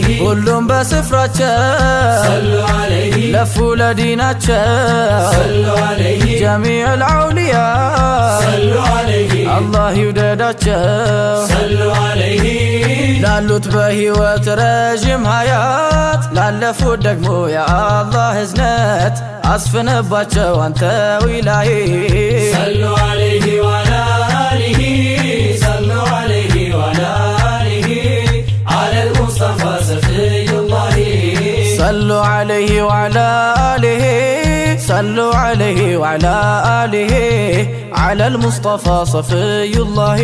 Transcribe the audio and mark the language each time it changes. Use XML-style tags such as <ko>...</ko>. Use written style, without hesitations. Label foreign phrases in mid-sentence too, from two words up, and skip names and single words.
<am>ሁሉም በስፍራቸው</am> <ar>صلوا عليه</ar> <am>ለፉ ለዲናቸው</am> <ar>صلوا عليه جميع الأولياء صلوا عليه</ar> <am>አላህ ይውደዳቸው</am> <ar>صلوا عليه</ar> <am>ላሉት በህይወት ረዥም ሀያት ላለፉት ደግሞ የአላህ እዝነት አስፍንባቸው አንተው ኢላሂ</am> <ar>صلوا عليه وعلى آله صلوا عليه وعلى آله على المصطفى صفي الله صلوا عليه وعلى آله صلوا عليه وعلى آله على المصطفى صفي الله</ar>